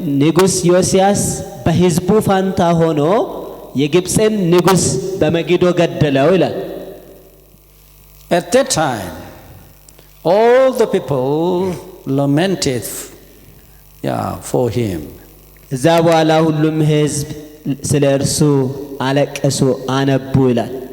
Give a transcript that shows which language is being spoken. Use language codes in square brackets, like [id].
[am] ንጉሥ ዮስያስ በሕዝቡ ፋንታ ሆኖ የግብፅን ንጉሥ በመጊዶ ገደለው ይላል። [en] At that time, all the people lamented for him. [am] እዛ በኋላ ሁሉም ሕዝብ ስለ እርሱ አለቀሱ፣ አነቡ ይላል።